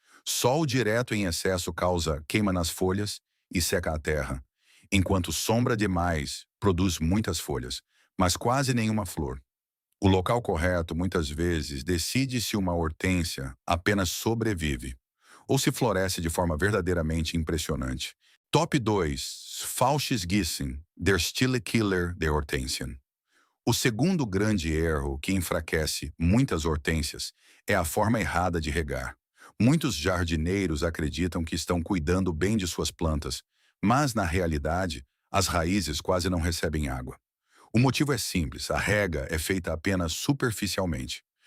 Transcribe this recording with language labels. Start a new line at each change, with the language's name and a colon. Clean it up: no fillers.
Portuguese: Sol direto em excesso causa queima nas folhas e seca a terra, enquanto sombra demais produz muitas folhas, mas quase nenhuma flor. O local correto muitas vezes decide se uma hortênsia apenas sobrevive ou se floresce de forma verdadeiramente impressionante. Top 2.
German: Falsches Gießen, der stille Killer der Hortensien.
Portuguese: O segundo grande erro que enfraquece muitas hortênsias é a forma errada de regar. Muitos jardineiros acreditam que estão cuidando bem de suas plantas, mas, na realidade, as raízes quase não recebem água. O motivo é simples, a rega é feita apenas superficialmente.